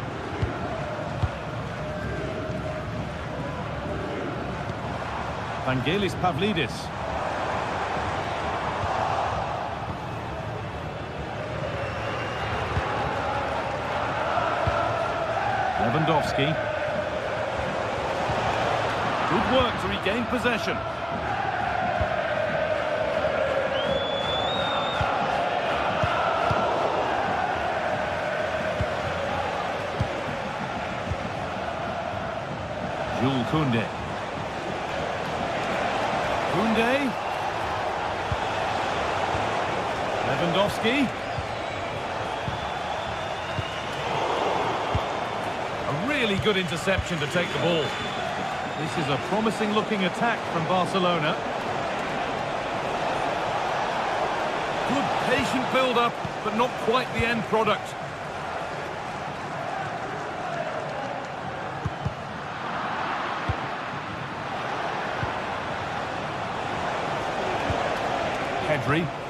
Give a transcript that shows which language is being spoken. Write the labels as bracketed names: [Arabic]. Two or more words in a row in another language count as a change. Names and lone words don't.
[English] Vangelis Pavlidis. Lewandowski. Good work to regain possession. Jules Koundé. Koundé. Lewandowski. Really good interception to take the ball. This is a promising-looking attack from Barcelona. Good patient build-up, but not quite the end product. Pedri.